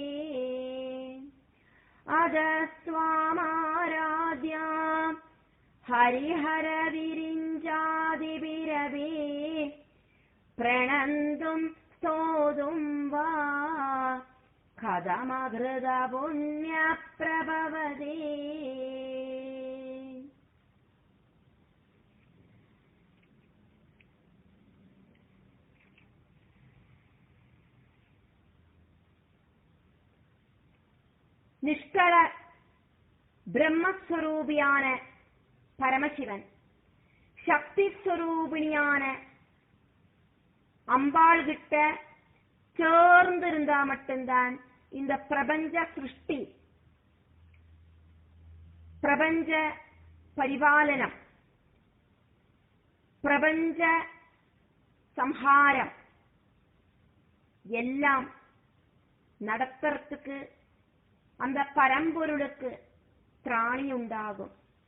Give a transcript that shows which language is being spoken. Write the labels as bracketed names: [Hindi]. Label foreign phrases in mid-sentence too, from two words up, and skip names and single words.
[Sanskrit] अधस्त्वामाराध्याम् हरिहर विरिञ्जादिभिरपि प्रणन्तुं स्तोतुं वा कथमकृत पुण्य प्रभवति. [Malayalam] നിഷ്കള ബ്രഹ്മസ്വരൂപിയാണ് പരമശിവൻ. [Tamil] சக்திஸ்வரூபிணியான அம்பாள் கிட்ட சேர்ந்து இருந்தா மட்டும்தான் இந்த பிரபஞ்ச சிருஷ்டி, பிரபஞ்ச பரிபாலனம், பிரபஞ்ச சம்ஹாரம் எல்லாம் நடத்துறதுக்கு அந்த பரம்பொருளுக்கு திராணி உண்டாகும்.